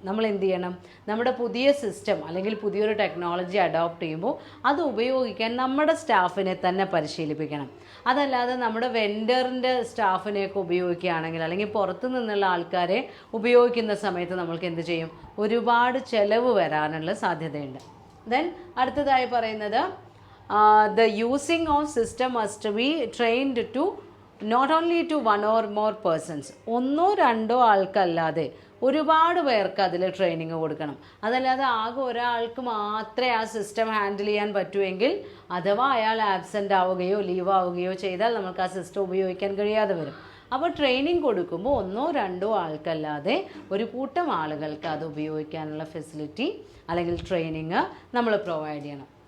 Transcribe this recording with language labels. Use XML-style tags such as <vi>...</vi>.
<ml>നമ്മൾ എന്ത് ചെയ്യണം, നമ്മുടെ പുതിയ സിസ്റ്റം അല്ലെങ്കിൽ പുതിയൊരു ടെക്നോളജി അഡോപ്റ്റ് ചെയ്യുമ്പോൾ അത് ഉപയോഗിക്കാൻ നമ്മുടെ സ്റ്റാഫിനെ തന്നെ പരിശീലിപ്പിക്കണം. അതല്ലാതെ നമ്മുടെ വെൻഡറിൻ്റെ സ്റ്റാഫിനെയൊക്കെ ഉപയോഗിക്കുകയാണെങ്കിൽ അല്ലെങ്കിൽ പുറത്തു നിന്നുള്ള ആൾക്കാരെ ഉപയോഗിക്കുന്ന സമയത്ത് നമ്മൾക്ക് എന്ത് ചെയ്യും, ഒരുപാട് ചിലവ് വരാനുള്ള സാധ്യതയുണ്ട്.</ml> <en>then</en> <ml>അടുത്തതായി പറയുന്നത്</ml> <en>the using of system must be trained to not only to one or more persons.</en> <ml>ഒന്നോ രണ്ടോ ആൾക്കല്ലാതെ ഒരുപാട് പേർക്ക് അതിൽ ട്രെയിനിങ് കൊടുക്കണം. അതല്ലാതെ ആകെ ഒരാൾക്ക് മാത്രമേ ആ സിസ്റ്റം ഹാൻഡിൽ ചെയ്യാൻ പറ്റുമെങ്കിൽ അഥവാ അയാൾ ആബ്സെൻ്റ് ആവുകയോ ലീവ് ആവുകയോ ചെയ്താൽ നമുക്ക് ആ സിസ്റ്റം ഉപയോഗിക്കാൻ കഴിയാതെ വരും. അപ്പോൾ ട്രെയിനിങ് കൊടുക്കുമ്പോൾ ഒന്നോ രണ്ടോ ആൾക്കല്ലാതെ ഒരു കൂട്ടം ആളുകൾക്ക് അത് ഉപയോഗിക്കാനുള്ള ഫെസിലിറ്റി അല്ലെങ്കിൽ ട്രെയിനിങ് നമ്മൾ പ്രൊവൈഡ് ചെയ്യണം.</ml>